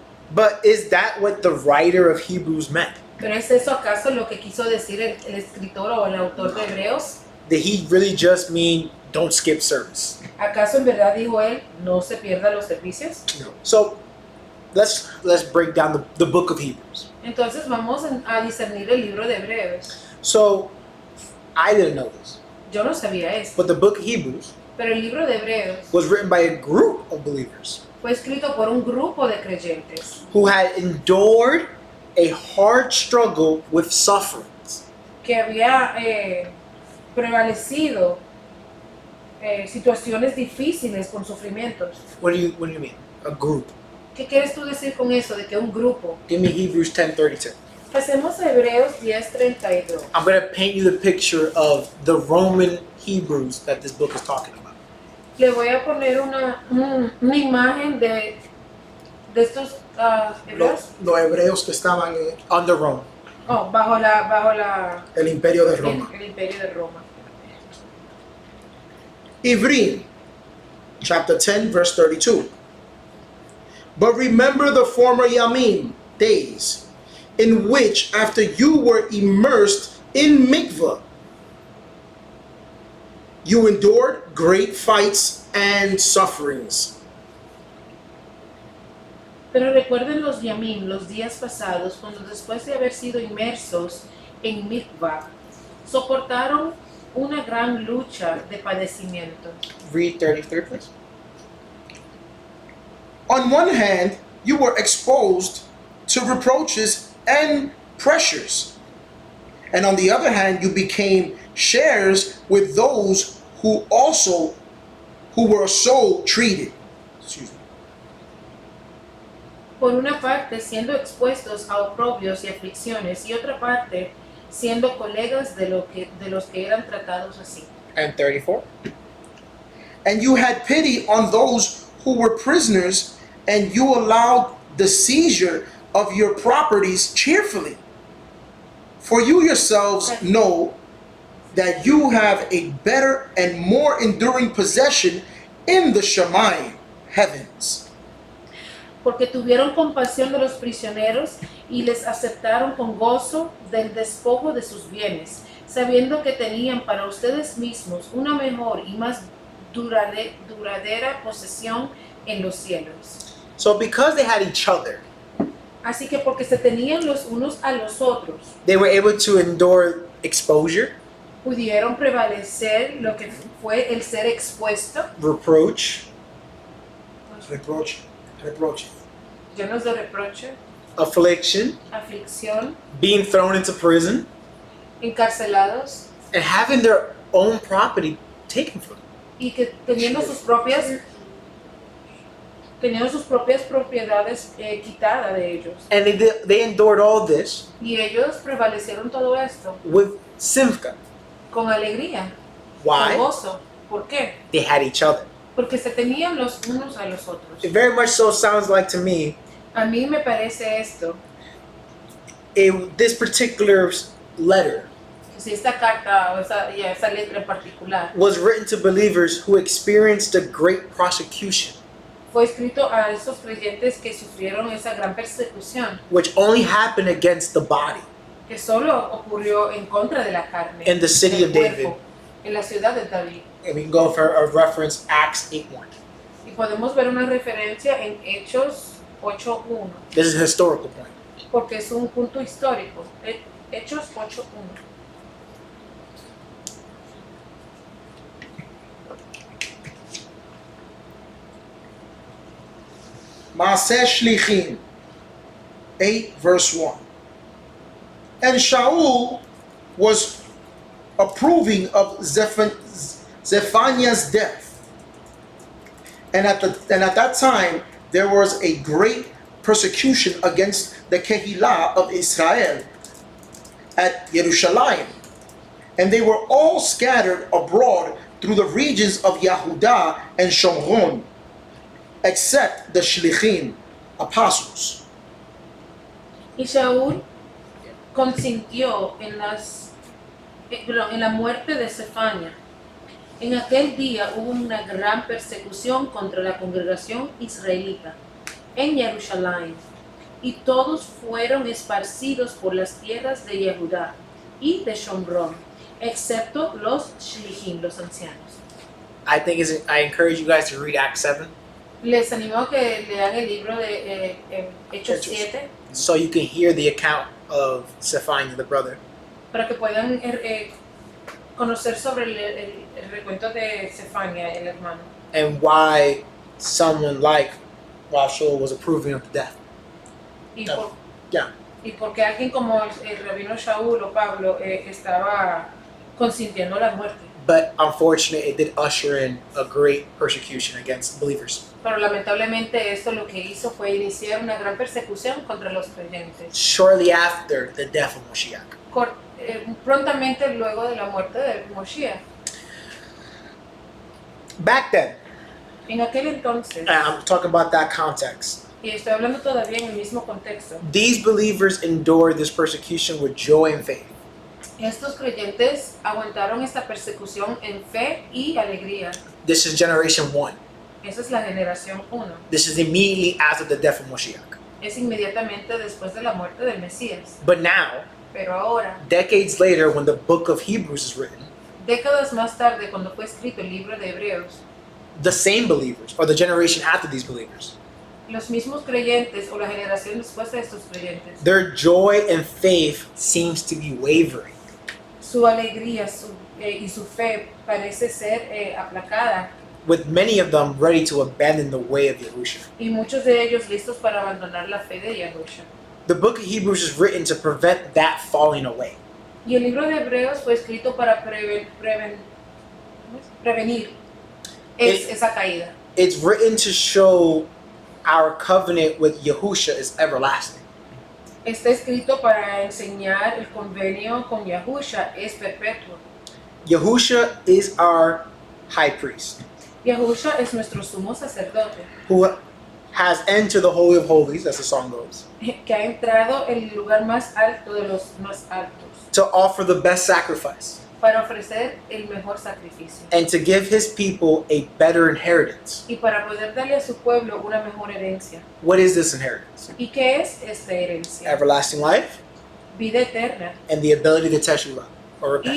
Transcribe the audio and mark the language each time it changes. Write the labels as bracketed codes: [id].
[en] But is that what the writer of Hebrews meant? [es] ¿Pero es eso acaso lo que quiso decir el escritor o el autor de Hebreos? [en] Did he really just mean don't skip service? [es] ¿Acaso en verdad dijo él, no se pierdan los servicios? [en] No. So let's break down the book of Hebrews. [es] Entonces vamos a discernir el libro de Hebreos. [en] So I didn't know this, [es] Yo no sabía eso, [en] but the book of Hebrews [es] pero el libro de Hebreos [en] was written by a group of believers [es] fue escrito por un grupo de creyentes [en] who had endured a hard struggle with sufferings. [es] que había prevalecido situaciones difíciles con sufrimientos. [en] What do you mean? A group. [es] ¿Qué quieres tú decir con eso de que un grupo? [en] Give me Hebrews 10:32. [es] Pasemos a Hebreos 10:32. [en] I'm going to paint you the picture of the Roman Hebrews that this book is talking about. [es] Le voy a poner una imagen de estos hebreos Los hebreos que estaban en [en] Under Rome. [es] bajo el imperio de Roma. el imperio de Roma. [en] Ivrim, chapter 10, verse 32. But remember the former Yamim, days, in which after you were immersed in mikvah, you endured great fights and sufferings. [es] Pero recuerden los yamim, los días pasados, cuando después de haber sido inmersos en mikvah, soportaron una gran lucha de padecimiento. [en] Read 33, please. On one hand, you were exposed to reproaches and pressures. And on the other hand, you became shares with those who were so treated. Excuse me. [es] Por una parte, siendo expuestos a oprobios y aflicciones, y otra parte, siendo colegas de los que eran tratados así. [en] And 34. And you had pity on those who were prisoners, and you allowed the seizure of your properties cheerfully. For you yourselves know that you have a better and more enduring possession in the Shemayim, heavens. [es] Porque tuvieron compasión de los prisioneros y les aceptaron con gozo del despojo de sus bienes, sabiendo que tenían para ustedes mismos una mejor y más duradera posesión en los cielos. [en] So because they had each other, [es] Así que porque se tenían los unos a los otros, [en] they were able to endure exposure, [es] pudieron prevalecer lo que fue el ser expuesto, [en] reproach, Reproach. [es] llenos de reproche, [en] affliction, [es] aflicción, [en] being thrown into prison, [es] encarcelados, [en] and having their own property taken from them. [es] y que teniendo sus propias propiedades quitadas de ellos. [en] And they endured all this [es] Y ellos prevalecieron todo esto [en] with simcha. [es] con alegría, [en] Why? [es] con gozo. ¿Por qué? [en] They had each other. [es] Porque se tenían los unos a los otros. [en] It very much so sounds like to me, [es] A mí me parece esto, [en] this particular letter [es] si esta carta o esa letra en particular [en] was written to believers who experienced a great prosecution, [es] fue escrito a esos creyentes que sufrieron esa gran persecución [en] which only happened against the body [es] que solo ocurrió en contra de la carne, [en] in the city [es] del [en] of David. [es] cuerpo, en la ciudad de David. [en] And we can go for a reference, Acts 8:1. [es] Y podemos ver una referencia en Hechos 8:1. [en] This is a historical point. [es] porque es un punto histórico. Hechos 8:1. [en] Maaseh Shlichim 8 verse 1. And Shaul was approving of Zephaniah's death. And at that time there was a great persecution against the Kehillah of Israel at Jerusalem. And they were all scattered abroad through the regions of Yehudah and Shomron, except the Shlichim, apostles. [es] Y Shaul consintió en la muerte de Sefania. En aquel día hubo una gran persecución contra la congregación israelita en Jerusalén, y todos fueron esparcidos por las tierras de Yehudá y de Shomron, excepto los Shlichim, los ancianos. [en] I encourage you guys to read Acts 7 [es] Les animo a que lean el libro de Hechos Hechos. [en] 7 so you can hear the account of Zephaniah, the brother. [es] para que puedan conocer sobre el recuento de Sefania, el hermano, [en] And why someone like Shaul was approving of the death. [es] y Ah, por, ya. y porque alguien como el rabino Shaul o Pablo estaba consintiendo la muerte. [en] But unfortunately, it did usher in a great persecution against believers. [es] Pero lamentablemente esto lo que hizo fue iniciar una gran persecución contra los creyentes. [en] Shortly after the death of Moshiach. [es] Prontamente luego de la muerte de Moshiach. [en] Back then, [es] En aquel entonces, [en] I'm talking about that context, [es] y estoy hablando todavía en el mismo contexto, [en] these believers endured this persecution with joy and faith. [es] estos creyentes aguantaron esta persecución en fe y alegría. [en] This is generation 1. [es] Esa es la generación 1. [en] This is immediately after the death of Moshiach. [es] Es inmediatamente después de la muerte del Mesías. [en] But now, [es] Pero ahora, [en] decades later, when the book of Hebrews is written, [es] décadas más tarde, cuando fue escrito el libro de Hebreos, [en] the same believers, or the generation after these believers, [es] los mismos creyentes o la generación después de estos creyentes, [en] their joy and faith seems to be wavering. [es] su alegría y su fe parece ser aplacada, [en] With many of them ready to abandon the way of Yahushua. [es] y muchos de ellos listos para abandonar la fe de Yahusha. [en] The book of Hebrews is written to prevent that falling away. [es] Y el libro de Hebreos fue escrito para prevenir esa caída. [en] It's written to show our covenant with Yahusha is everlasting. [es] Está escrito para enseñar el convenio con Yahusha es perpetuo. [en] Yahusha is our high priest [es] Yahusha es nuestro sumo sacerdote, [en] who has entered the Holy of Holies, as the song goes, [es] que ha entrado en el lugar más alto de los más altos, [en] to offer the best sacrifice [es] para ofrecer el mejor sacrificio [en] and to give his people a better inheritance. [es] y para poder darle a su pueblo una mejor herencia. [en] What is this inheritance? [es] ¿Y qué es esta herencia? [en] Everlasting life [es] Vida eterna [en] and the ability to teshuvah, or repent.